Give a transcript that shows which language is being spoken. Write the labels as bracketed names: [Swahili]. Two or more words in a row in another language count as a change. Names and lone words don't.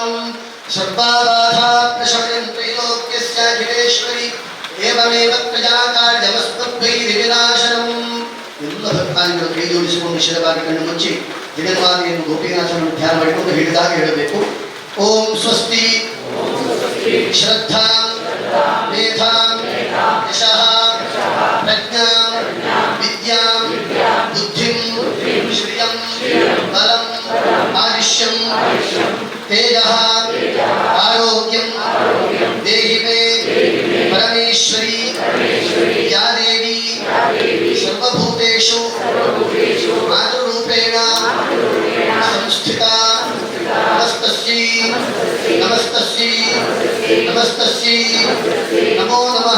[Sanskrit] ಸರ್ವಾಬಾಧಾ ಪ್ರಶಮಯಂ ತ್ರೈಲೋಕ್ಯಸ್ಯ ಅಖಿಲೇಶ್ವರಿ ಏವಮೇವ ಪ್ರಜಾಕಾರ್ಯಮಸ್ಮದ್ವೈರ್ವಿನಾಶನಂ. [Kannada] ಎಲ್ಲ ಭಕ್ತಾದಿಗಳು ಕೈ ಜೋಡಿಸಿಕೊಂಡು ಶಿರವಾಗಿ ಕಣ್ಣು ಮುಚ್ಚಿ ಜಗನ್ಮಾತೆಯನ್ನು ಗೋಪಿನಾಥನನ್ನು ಧ್ಯಾನ ಮಾಡಿಕೊಂಡು ಹೇಳಿದಾಗ ಹೇಳಬೇಕು. [Sanskrit] ಓಂ ಸ್ವಸ್ತಿ ಶ್ರದ್ಧಾ ಮೇಧಾ ಯಶಃ ಪ್ರಜ್ಞಾಂ ವಿದ್ಯಾಂ ಬುದ್ಧಿಂ ಶ್ರಿಯಂ ಬಲಂ ಆಯುಷ್ಯಂ ತೇಜಃ ಆರೋಗ್ಯಂ ದೇಹಿ ಮೇ ಪರಮೇಶ್ವರಿ ಯಾ ದೇವಿ ಸರ್ವಭೂತೇಷು ಮಾತೃರೂಪೇಣ ಸಂಸ್ಥಿತಾ ನಮಸ್ತಸ್ಯೈ ನಮಸ್ತಸ್ಯೈ ನಮಸ್ತಸ್ಯೈ ನಮೋ ನಮಃ.